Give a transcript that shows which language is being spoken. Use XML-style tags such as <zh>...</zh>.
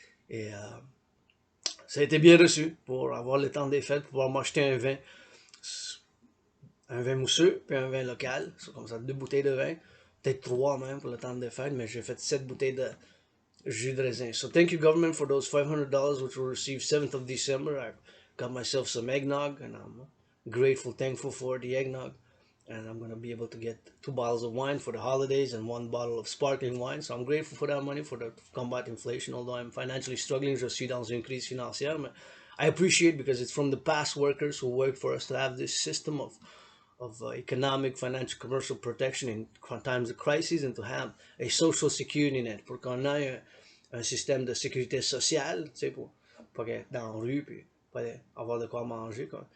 <fr>Et ça a été bien reçu pour avoir le temps des fêtes, pour pouvoir m'acheter un vin mousseux, puis un vin local. C'est comme ça, 2 bouteilles de vin, peut-être 3 même pour le temps des fêtes, mais j'ai fait 7 bouteilles de jus de raisin.</fr> <en>So thank you government for those $500 which we'll receive 7th of December. I got myself some eggnog and I'm grateful, thankful for the eggnog. And I'm going to be able to get 2 bottles of wine for the holidays and 1 bottle of sparkling wine. So I'm grateful for that money to combat inflation, although I'm financially struggling.</en> <fr>Je suis dans une crise financière,</fr> <en>but I appreciate because it's from the past workers who worked for us to have this system of economic, financial, commercial protection in times of crisis and to have a social security net</en> <fr>pour qu'on ait un système de sécurité sociale, tu sais, pour pas être dans la rue puis pas avoir de quoi manger, quoi.</fr>